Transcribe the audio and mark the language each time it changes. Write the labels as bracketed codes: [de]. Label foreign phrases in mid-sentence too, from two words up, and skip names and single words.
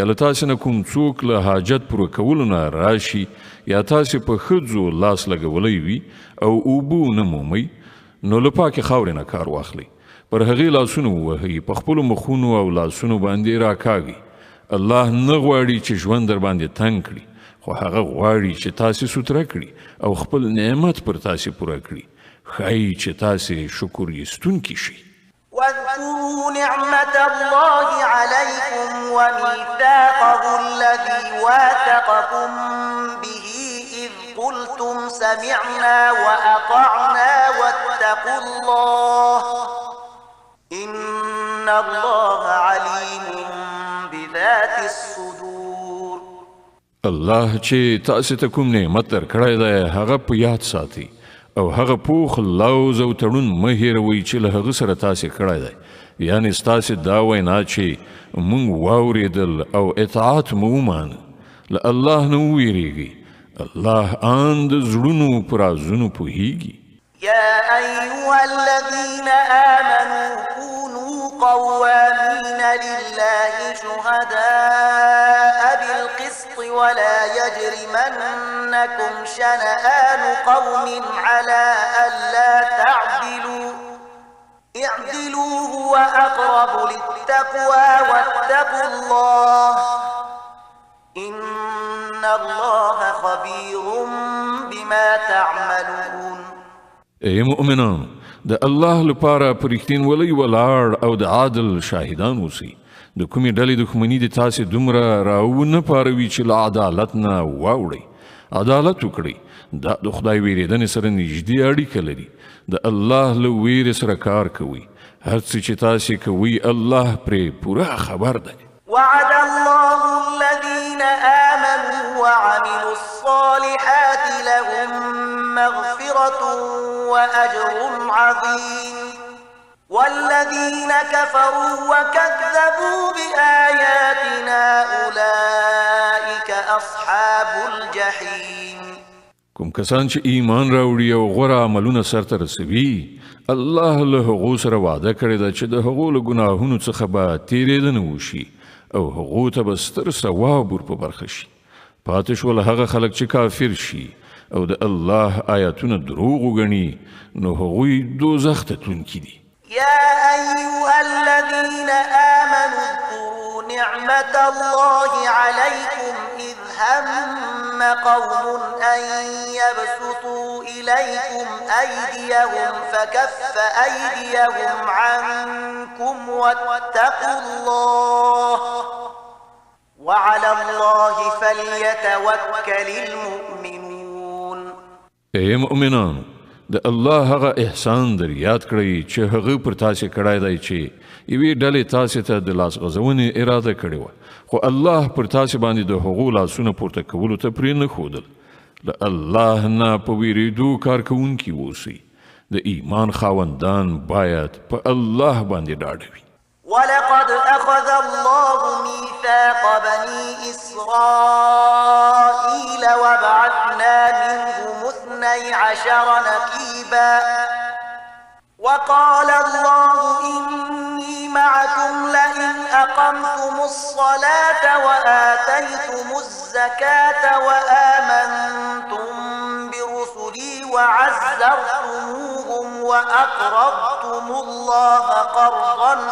[ps] له تاسې نه کوم څوک له حاجت پوره کولو نه راشي یا تاسې په ښځو لاس لګولی وي او اوبه نه مومئ نو له پاکې خاورې نه کار واخلئ پر هغې لاسونه ووهئ په خپلو مخونو او لاسونو باندې راکاږئ الله نه غواړي چې ژوند در باندې تنګ کړي خو هغه غواړي چې تاسې سوتره کړي او خپل نعمت پر تاسې پوره کړي ښایي چې تاسې شکر ایستونکي شئ [ar] واذكروا نعمة الله عليكم وميثاقه الذي واثقكم به إذ قلتم سمعنا وأطعنا واتقوا الله إن الله عليم بذات الصدور. [ps] الله چې تاسې ته کوم نعمت درکړی دی هغه په یاد ساتئ او هغه پوخ لوز او تړون مه هېروئ چې له هغه سره تاسې کړی دی یعنې ستاسې دا وینا چې موږ واورېدل او اطاعت مو ومانه له الله نه وویرېږئ الله ان د زړونو په رازونو پوهیږي. [ar] يا أيها الذين آمنوا كونوا قوامين لله شهداء بالقسط ولا يجرمنكم شنآن قوم على ألا تعدلوا اعدلوا هو أقرب للتقوى واتقوا الله إن الله خبير بما تعملون. [ps] ای مؤمنان د الله لپاره په رښتینولۍ ولاړ او د عادل شاهدان اوسئ د کومې ډلې دښمني د تاسې دومره راونه پاروي چې له عدالت نه واوړئ عدالت وکړئ دا د خدای ویرېدنې سره نږدې اړیکه لري د الله له ویرې سره کار کوئ هر څه چې تاسې کوئ الله پرې پوره خبر دی. [ar] وعد الله الذين آمنوا وعملوا الصالحات لهم مغفرة وأجر عظيم والذين كفروا وكذبوا بآياتنا أولئك أصحاب الجحيم. [ps] کوم کسان چې ایمان راوړي او غوره عملونه سرته رسوي الله له هغو سره وعده کړې ده چې د هغو له ګناهونو څخه به تېرېدنه وشي او هغو ته به ستر ثواب ور په برخه شي. پاتې شول هغه خلک چې کافر شي او د الله آیاتونه دروغ وګڼي نو هغوی دوزخ ته تلونکي دي. [ar] يا أيها الذين آمنوا اذكروا نعمة الله عليكم إذ هم قوم أن يبسطوا إليكم أيديهم فكف أيديهم عنكم واتقوا الله وعلى الله فليتوكل المؤمنون. [ps] ای مؤمنانو د الله هغه احسان در یاد کړئ چې هغه پر تاسې کړی دی چې یوې ډلې تاسې ته د لاس غځونې اراده کړې وه خو الله پر تاسې باندې د هغو لاسونه پورته کولو ته پرې نه ښودل. له الله نه په ویرېدو کار کوونکي اوسئ. د ایمان خاوندان باید په الله باندې ډاډه وي. [ar] ولقد أخذ الله ميثاق بني إسرائيل وبعثنا منهم 12 نقيبا وقال الله إني معكم لئن أقمتم الصلاة وآتيتم الزكاة وآمنتم برسلي وعزرتموهم وأقرضتم الله قرضا